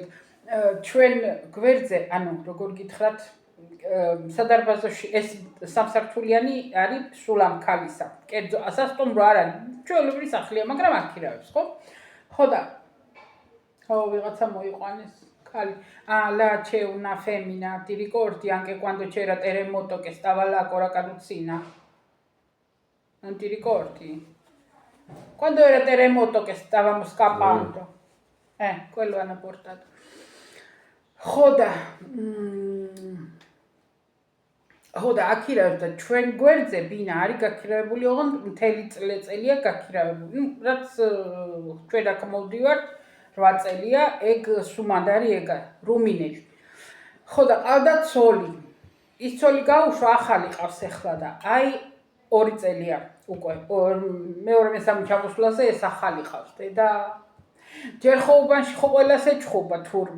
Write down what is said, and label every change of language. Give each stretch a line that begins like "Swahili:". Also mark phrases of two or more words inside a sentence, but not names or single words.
Georgian: ჩვენ გვერდზე, ანუ როგორ გითხრათ, სადარბაზოში ეს სამსართულიანი არის სულ ამ ქალისა. კერძო სასტუმრო არ არის. ჩვეულებრივი სახლია, მაგრამ აქირავებს, ხო? ხო და ხო ვიღაცა მოიყვანეს
Italian: cali la c'è una femmina, ti ricordi anche quando c'era terremoto che stava là con la carrozzina? Non ti ricordi? Quando era terremoto che stavamo scappando. Quello hanno portato. Xoda.
Georgian: Xoda, აქირავდა ჩვენ გვერდზე ბინა არის გაქირავებული, ოღონდ მთელი წელია გაქირავებული. რაც ჩვენ აქ მოვდივართ 8 წელია, ეგ სუმანდარი ეგა, რუმინელი. Xoda, ყავდა ცოლი. ის ცოლი გაუშვა, ახალი ყავს ახლა და აი 2 წელია უკვე მეორე მესამე ჩამოსვლაზე ეს ახალი ყავს და ჯერ ხოუბანში ხო ყველას ეჩხუბა თურმე